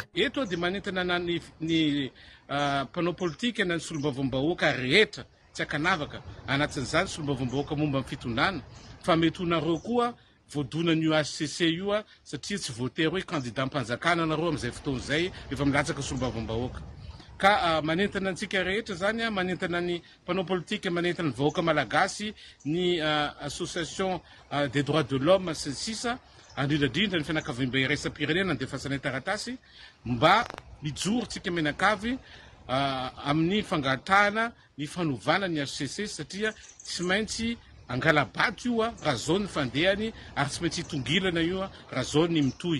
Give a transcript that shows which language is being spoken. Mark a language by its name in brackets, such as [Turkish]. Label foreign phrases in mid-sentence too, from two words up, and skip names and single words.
[Malagasy] Eto dia manentana na ny mpanao politika na ny solombavam-bahoaka rehetra tsy akanavaka anatin'izany solombavam-bahoaka momba amin'ny fitondrana fa mety honareo koa voadonan'io HCC io satria tsy voatery hoe candidat mpanjakana nareo amin'izay fotoana izay efa milatsaka solombavam-bahoaka. Ka manentana antsika rehetra zany manentana ny mpanao politika, manentana ny vahoaka malagasy, ny [French] association des droits de l'homme [Malagasy] sy ny sisa, indrindrandrindra ny fianakaviam-be iraisam-pirenena ny defasanay taratasy mba mijoro tsika menakavy amin'ny fangatahana ny fanovana ny HCC satria tsy maintsy angalabato io raha zao ny fandehany ary tsy maintsy hitongilana io raha zao ny mitohy.